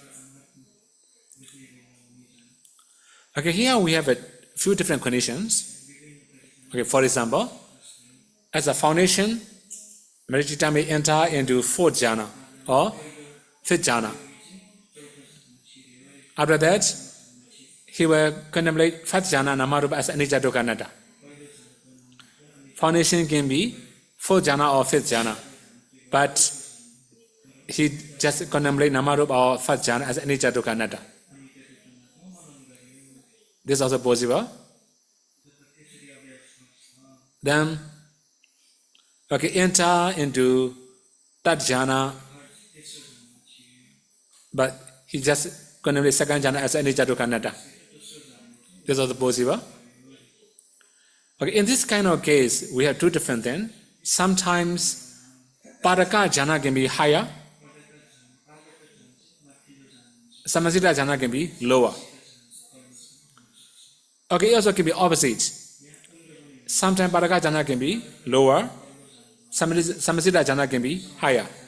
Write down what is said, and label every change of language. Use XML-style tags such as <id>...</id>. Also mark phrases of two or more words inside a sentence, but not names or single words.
<en>Okay, here we have a few different conditions. Okay, for example, as a foundation, meditator may enter into fourth jhana or fifth jhana. After that, he will contemplate fifth jhana Namarupa as</en> <pi>anicca dukkha anatta.</pi> <en>Foundation can be fourth jhana or fifth jhana, but he just contemplate Namarupa or fifth jhana as</en> <pi>anicca dukkha anatta.</pi> <en>This is also possible. Then, okay, enter into third jhana, but he just contemplate second jhana as</en> <pi>anicca dukkha anatta.</pi> <en>This is also possible. Okay, in this kind of case, we have two different things. Sometimes</en> <pi>Padaka jhana</pi> <en>can be higher,</en> <pi>Samasita jhana</pi> <en>can be lower. Okay, it also can be opposite. Sometimes</en> <pi>Padaka jhana</pi> <en>can be lower,</en> <pi>Samasita jhana</pi> <en>can be higher.</en>